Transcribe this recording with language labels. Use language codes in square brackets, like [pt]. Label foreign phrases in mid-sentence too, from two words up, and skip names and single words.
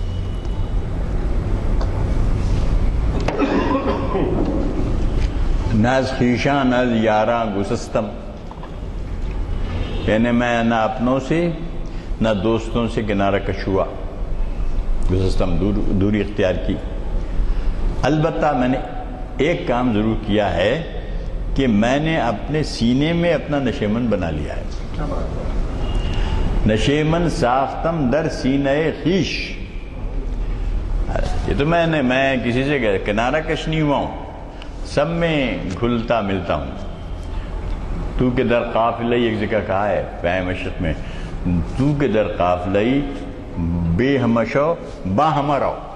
[fa] ناز خیشاں ناز یاراں گسستم، [ur] یعنی میں نہ اپنوں سے نہ دوستوں سے کنارہ کش ہوا. گسستم دوری اختیار کی. البتہ میں نے ایک کام ضرور کیا ہے کہ میں نے اپنے سینے میں اپنا نشیمن بنا لیا ہے. [fa] نشیمن ساختم در سینہ خیش. [ur] یہ تو میں کسی سے کنارہ کش نہیں ہوا ہوں، سب میں گھلتا ملتا ہوں. [fa] تو کے در قافلئی، [ur] ایک جگہ کہا ہے پہ مشرق میں، [fa] تو کے در قافلئی بے ہمہ شو با ہمہ رہو.